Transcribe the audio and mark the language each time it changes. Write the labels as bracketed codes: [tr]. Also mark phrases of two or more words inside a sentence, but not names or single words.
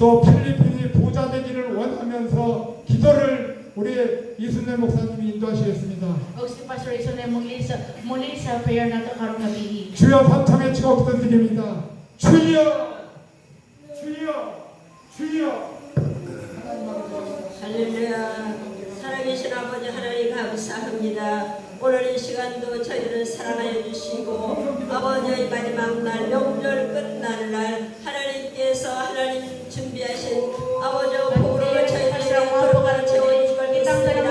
[ko] 또 필리핀이 부자 되기를 원하면서 기도를 우리 이순례 목사님이 인도하시겠습니다. [ceb] O si Pastor Ison na muli sa prayer nato karong gabi. [ko] 주여 삼창에 치고 기도드립니다. 주여 주여 주여 할렐루야. 살아계신 아버지 하나님 감사합니다. 오늘 이 시간도 저희를 사랑하여 주시고 아버지의 마지막 날 명절 끝날 날 하나님께서 하나님 준비하신 아버지 복으로 저희를 걸어가는 채워주실 것입니다.